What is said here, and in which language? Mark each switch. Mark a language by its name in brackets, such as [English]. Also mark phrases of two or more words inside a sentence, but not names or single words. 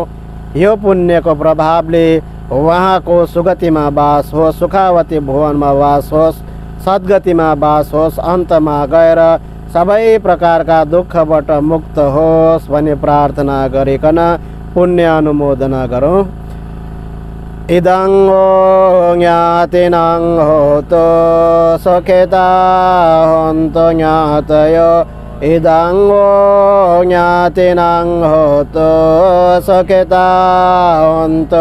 [Nepali] यो पुण्यको प्रभावले उहाँको सुगतिमा वास होस्, सुखावती भुवनमा वास होस्, सद्गतिमा वास होस्, अन्तमा गएर सबै प्रकारका दुःखबाट मुक्त होस् भन्ने प्रार्थना गरिकन पुण्य अनुमोदना गरौँ। [Pali] इदं वो ज्ञातिनं होतो सुखिता हन्तु ज्ञातयो। इदं वो ज्ञातिनं होतो सुखिता हन्तु।